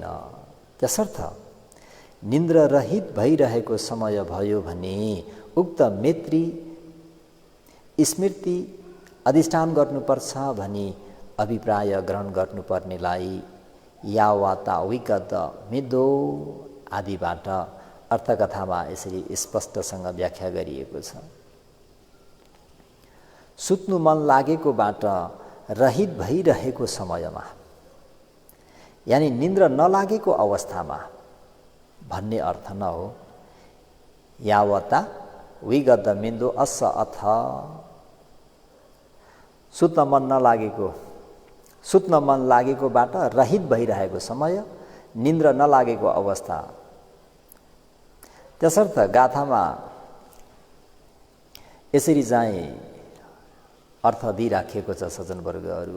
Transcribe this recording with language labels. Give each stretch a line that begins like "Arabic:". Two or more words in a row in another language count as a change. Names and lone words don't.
Nepali: त्यसर्थ निन्द्रा रहित भइरहेको समय भयो भने उक्त मैत्री स्मृति अधिष्ठान गर्नुपर्छ भनी अभिप्राय ग्रहण गर्नुपर्नेलाई
Pali: यावाता विगत मिदो
Nepali: आदिबाट अर्थकथामा यसरी स्पष्टसँग व्याख्या गरिएको छ। सुत्नु मन लागेकोबाट रहित भइरहेको समयमा यानी निन्द्रा नलागेको अवस्थामा भन्ने अर्थ न हो।
Pali: यावता विगत मिन्दो अस अथ
Nepali: सुत्न मन लागेकोबाट रहित भइरहेको समय निन्द्रा नलागेको अवस्था। त्यसर्थ गाथामा यसरी चाहिँ अर्थ दिइराखिएको छ सज्जनवर्गहरू।